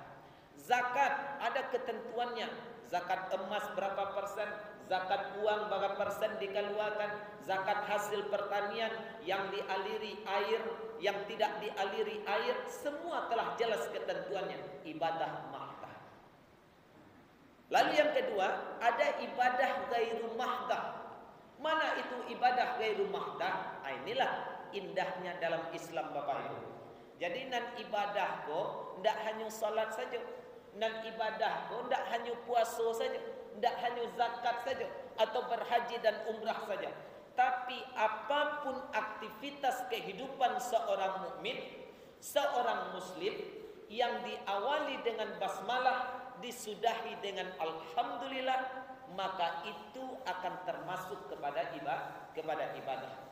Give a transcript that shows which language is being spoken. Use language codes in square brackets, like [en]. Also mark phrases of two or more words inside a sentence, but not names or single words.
[id] Zakat ada ketentuannya. Zakat emas berapa persen, zakat uang berapa persen dikeluarkan, zakat hasil pertanian yang dialiri air, yang tidak dialiri air, semua telah jelas ketentuannya. Ibadah mahdah. Lalu yang kedua, ada ibadah gairu mahdah. Mana itu ibadah gairu mahdah? Inilah indahnya dalam Islam Bapak Ibu. [min] Jadi nan ibadah ko ndak hanya salat saja, nan ibadah ko ndak hanya puasa saja, ndak hanya zakat saja atau berhaji dan umrah saja. [id] Tapi apapun aktivitas kehidupan seorang mukmin, seorang muslim yang diawali dengan basmalah, disudahi dengan alhamdulillah, maka itu akan termasuk kepada ibadah.